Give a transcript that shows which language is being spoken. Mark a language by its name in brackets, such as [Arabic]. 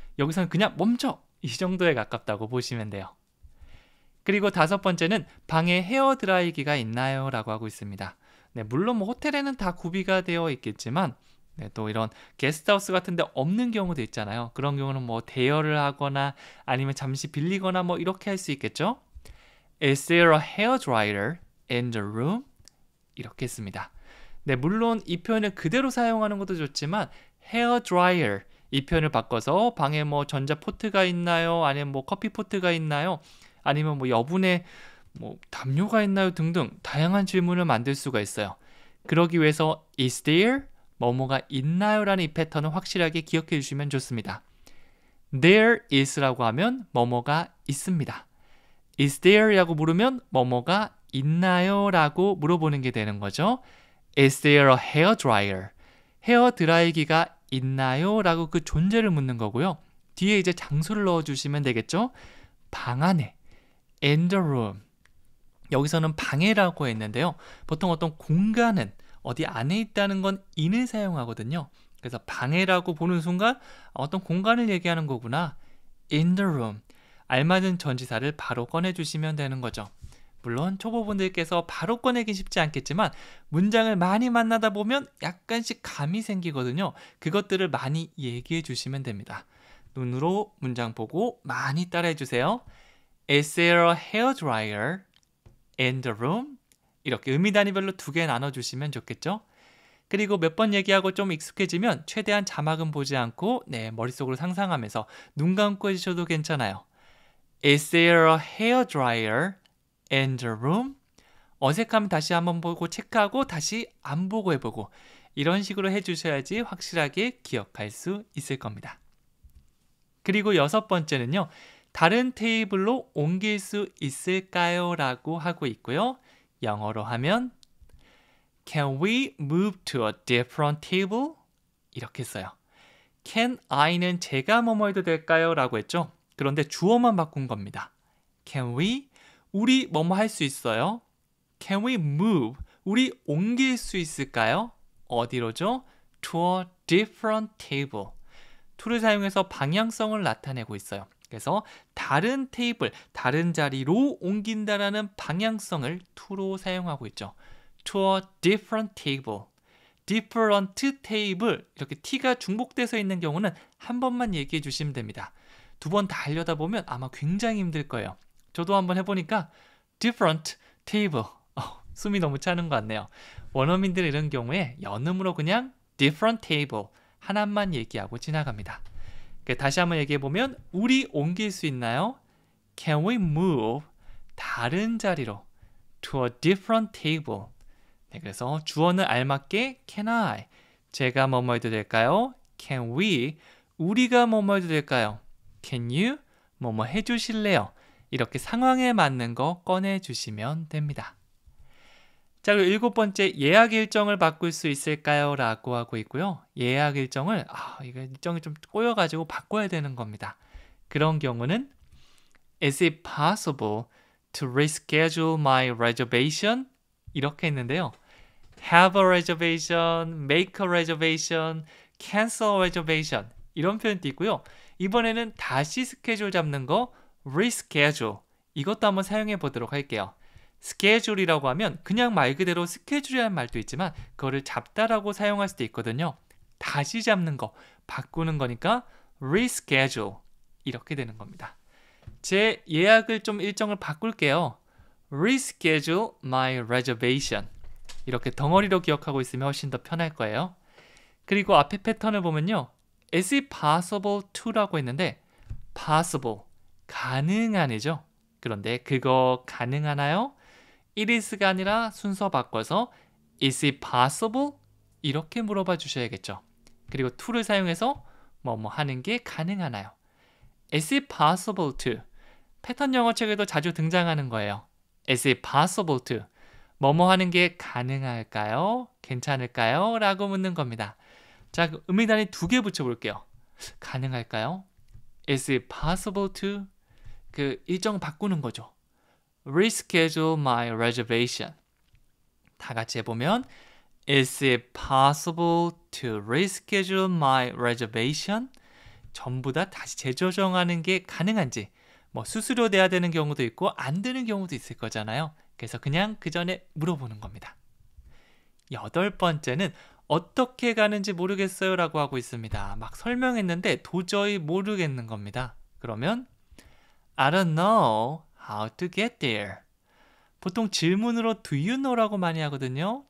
[Korean] 여기서는 그냥 멈춰! 이 정도에 가깝다고 보시면 돼요. 그리고 다섯 번째는 방에 헤어드라이기가 있나요? 라고 하고 있습니다. 네, 물론 뭐 호텔에는 다 구비가 되어 있겠지만 네, 또 이런 게스트하우스 같은 데 없는 경우도 있잖아요. 그런 경우는 뭐 대여를 하거나 아니면 잠시 빌리거나 뭐 이렇게 할 수 있겠죠. [English] Is there a hairdryer in the room? [Korean] 이렇게 했습니다. 네, 물론 이 표현을 그대로 사용하는 것도 좋지만 hairdryer 이 표현을 바꿔서 방에 뭐 전자포트가 있나요? 아니면 뭐 커피포트가 있나요? 아니면 뭐 여분의 뭐 담요가 있나요? 등등 다양한 질문을 만들 수가 있어요. 그러기 위해서 [English] is there? [Korean] 뭐뭐가 있나요? 라는 이 패턴을 확실하게 기억해 주시면 좋습니다. [English] There is [Korean] 라고 하면 뭐뭐가 있습니다. [English] Is there? [Korean] 라고 물으면 뭐뭐가 있나요? 라고 물어보는 게 되는 거죠. [English] Is there a hairdryer? [Korean] 헤어 드라이기가 있나요? 라고 그 존재를 묻는 거고요. 뒤에 이제 장소를 넣어주시면 되겠죠. 방 안에 [English] in the room. [Korean] 여기서는 방에라고 했는데요. 보통 어떤 공간은 어디 안에 있다는 건 in을 사용하거든요. 그래서 방에라고 보는 순간 어떤 공간을 얘기하는 거구나. [English] in the room. [Korean] 알맞은 전치사를 바로 꺼내주시면 되는 거죠. 물론 초보분들께서 바로 꺼내긴 쉽지 않겠지만 문장을 많이 만나다 보면 약간씩 감이 생기거든요. 그것들을 많이 얘기해 주시면 됩니다. 눈으로 문장 보고 많이 따라해 주세요. [English] Is there a hairdryer in the room? [Korean] 이렇게 의미 단위별로 2개 나눠주시면 좋겠죠. 그리고 몇 번 얘기하고 좀 익숙해지면 최대한 자막은 보지 않고 머릿속으로 상상하면서 눈 감고 해주셔도 괜찮아요. [English] Is there a hairdryer in the room? [Korean] 어색하면 다시 한번 보고 체크하고 다시 안 보고 해보고 이런 식으로 해주셔야지 확실하게 기억할 수 있을 겁니다. 그리고 6번째는요. 다른 테이블로 옮길 수 있을까요? 라고 하고 있고요. 영어로 하면 [English] Can we move to a different table? [Korean] 이렇게 써요. [English] Can I [Korean] 는 제가 뭐뭐 해도 될까요? 라고 했죠. 그런데 주어만 바꾼 겁니다. [English] Can we? [Korean] 우리 뭐뭐 할 수 있어요? [English] Can we move? [Korean] 우리 옮길 수 있을까요? 어디로죠? [English] To a different table. [Korean] to를 사용해서 방향성을 나타내고 있어요. 그래서 다른 테이블, 다른 자리로 옮긴다라는 방향성을 to로 사용하고 있죠. [English] To a different table. different table. [Korean] 이렇게 t가 중복돼서 있는 경우는 한 번만 얘기해 주시면 됩니다. 2번 다 하려다 보면 아마 굉장히 힘들 거예요. 저도 한번 해보니까 [English] different table. [Korean] 숨이 너무 차는 것 같네요. 원어민들 이런 경우에 연음으로 그냥 [English] different table [Korean] 하나만 얘기하고 지나갑니다. 다시 한번 얘기해보면 우리 옮길 수 있나요? [English] Can we move? [Korean] 다른 자리로 [English] to a different table. [Korean] 그래서 주어는 알맞게 [English] can I? [Korean] 제가 뭐뭐 해도 될까요? [English] Can we? [Korean] 우리가 뭐뭐 해도 될까요? [English] Can you? [Korean] 뭐뭐 해주실래요? 이렇게 상황에 맞는 거 꺼내주시면 됩니다. 자, 그리고 7번째 예약 일정을 바꿀 수 있을까요? 라고 하고 있고요. 예약 일정을 이거 일정이 좀 꼬여가지고 바꿔야 되는 겁니다. 그런 경우는 [English] Is it possible to reschedule my reservation? [Korean] 이렇게 했는데요. [English] Have a reservation, make a reservation, cancel a reservation [Korean] 이런 표현도 있고요. 이번에는 다시 스케줄 잡는 거 reschedule 이것도 한번 사용해 보도록 할게요. schedule이라고 하면 그냥 말 그대로 스케줄이라는 말도 있지만 그거를 잡다라고 사용할 수도 있거든요. 다시 잡는 거, 바꾸는 거니까 reschedule 이렇게 되는 겁니다. 제 예약을 좀 일정을 바꿀게요. [English] reschedule my reservation [Korean] 이렇게 덩어리로 기억하고 있으면 훨씬 더 편할 거예요. 그리고 앞에 패턴을 보면요. [English] Is it possible to [Korean] 라고 했는데 possible, 가능한이죠. 그런데 그거 가능하나요? [English] It is [Korean] 가 아니라 순서 바꿔서 [English] Is it possible? [Korean] 이렇게 물어봐 주셔야겠죠. 그리고 to를 사용해서 뭐뭐 하는 게 가능하나요? [English] Is it possible to? [Korean] 패턴 영어 책에도 자주 등장하는 거예요. [English] Is it possible to? [Korean] 뭐뭐 하는 게 가능할까요? 괜찮을까요? 라고 묻는 겁니다. 자, 음미단위 2개 붙여볼게요. 가능할까요? [English] Is it possible to? [Korean] 그 일정 바꾸는 거죠. [English] Reschedule my reservation. [Korean] 다 같이 해보면 [English] Is it possible to reschedule my reservation? [Korean] 전부 다 다시 재조정하는 게 가능한지 뭐 수수료 내야 되는 경우도 있고 안 되는 경우도 있을 거잖아요. 그래서 그냥 그 전에 물어보는 겁니다. 8번째는 어떻게 가는지 모르겠어요 라고 하고 있습니다. 막 설명했는데 도저히 모르겠는 겁니다. [English] 그러면 I don't know how to get there. [Korean] 보통 질문으로 [English] do you know [Korean] 라고 많이 하거든요.